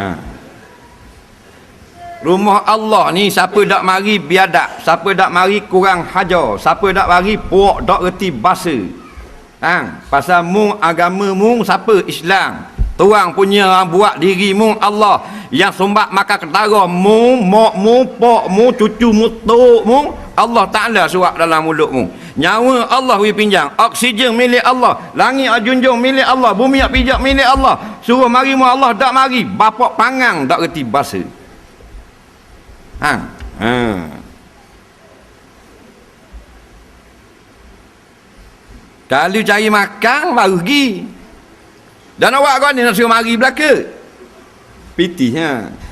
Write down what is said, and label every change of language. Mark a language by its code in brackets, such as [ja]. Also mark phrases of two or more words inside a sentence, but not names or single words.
[ms] Rumah Allah ni siapa dak mari biadab, siapa dak mari kurang hajar, siapa dak mari puak dak reti bahasa. Pasal mung agama mung siapa Islam. Tuang punya buat diri mung Allah. Yang sumbat makan ketara mung, mak mung, pak mung, cucu mung, tok mung, Allah Taala suap dalam mulut mung. Nyawa Allah wi pinjang, oksigen milik Allah, langit ajunjung milik Allah, bumi pijak milik Allah. Suruh mari mu Allah dak mari, bapak pangang dak reti bahasa. Kalau cari makan baru pergi. Dan awak kau ni nak suruh mari belaka. Pitihnya.